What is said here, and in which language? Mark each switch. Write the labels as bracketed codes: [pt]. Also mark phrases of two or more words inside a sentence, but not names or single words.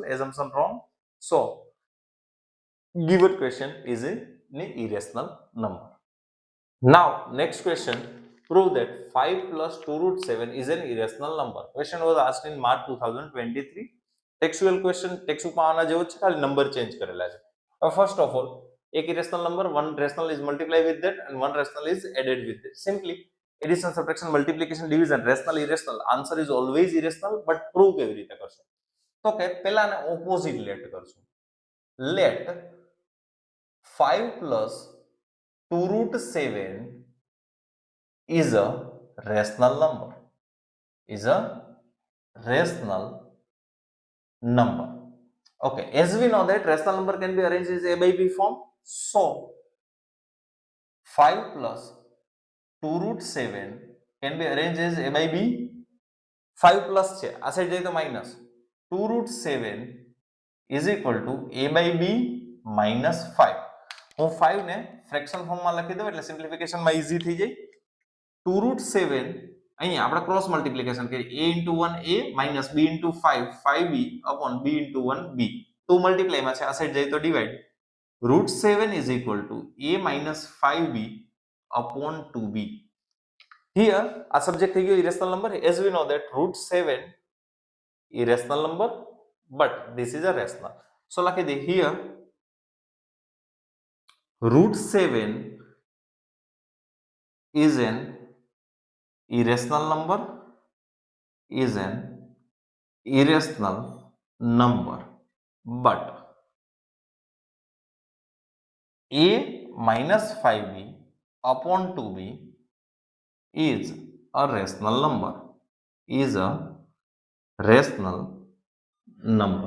[en] Assumption wrong. So given question is an irrational number. Now next question, prove that 5 plus 2√7 is an irrational number. Question was asked in March 2023. Textual question, [gu] textbook માં આના જેવો છે, ખાલી નંબર ચેન્જ કરેલા છે. [en] First of all, એક irrational number, one rational is multiplied with that and one rational is added with that. Simply addition, subtraction, multiplication, division, rational, irrational. Answer is always irrational, but prove [gu] કેવી રીતે કરશો? તો કે પહેલાને [en] opposite let કરશું. Let 5 plus 2√7 is a rational number. Is a rational number. Okay, as we know that rational number can be arranged as A by B form. So 5 plus 2√7 can be arranged as A by B. 5 plus [gu] છે, આ સાઈડ જાય તો [en] માઇનસ. 2√7 is equal to A by B minus 5. [gu] હું 5 ને [en] fraction formમાં [gu] લખી દઉં એટલે સિમ્પ્લિફિકેશનમાં ઈઝી થઈ જાય. 2√7 અહીંયા આપણે [en] cross multiplication [gu] કરીએ. [en] A into 1 A minus B into 5 5B upon B into 1 B. [gu] 2 મલ્ટીપ્લાયમાં છે, આ સાઈડ જાય તો ડિવાઈડ. [en] √7 is equal to A minus 5B upon 2B. [gu] Here આ સબ્જેક્ટ થઈ ગયો [en] irrational number. As we know that √7 irrational number, but this is a rational. So [gu] લખી દે [en] here √7 is an irrational number, is an irrational number, but A minus 5B upon 2B is a rational number, is a rational number.